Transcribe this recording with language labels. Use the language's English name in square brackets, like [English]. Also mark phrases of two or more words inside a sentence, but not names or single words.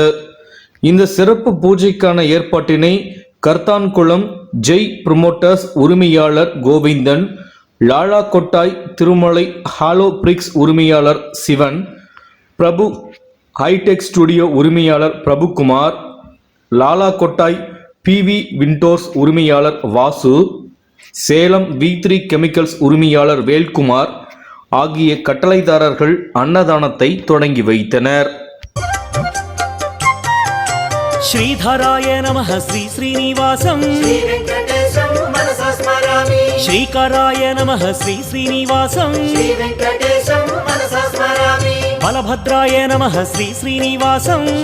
[Tamil] இந்த சிறப்பு பூஜைக்கான ஏற்பாட்டினை கர்த்தான்குளம் ஜெய் புரோமோட்டர்ஸ் உரிமையாளர் கோவிந்தன், லாலா கொட்டாய் திருமலை ஹாலோ பிரிக்ஸ் உரிமையாளர் சிவன், பிரபு ஹைடெக் ஸ்டுடியோ உரிமையாளர் பிரபுகுமார், லாலா கொட்டாய் பிவி விண்டோர்ஸ் உரிமையாளர் வாசு, சேலம் V3 கெமிக்கல்ஸ் உரிமையாளர் வேல்குமார் ஆகிய கட்டளைதாரர்கள் அன்னதானத்தை தொடங்கி வைத்தனர். [Sanskrit] श्रीधराय नमः श्री श्रीनिवासं श्रीकराय नमः श्री श्रीनिवासं बलभद्राय नमः श्री श्रीनिवासं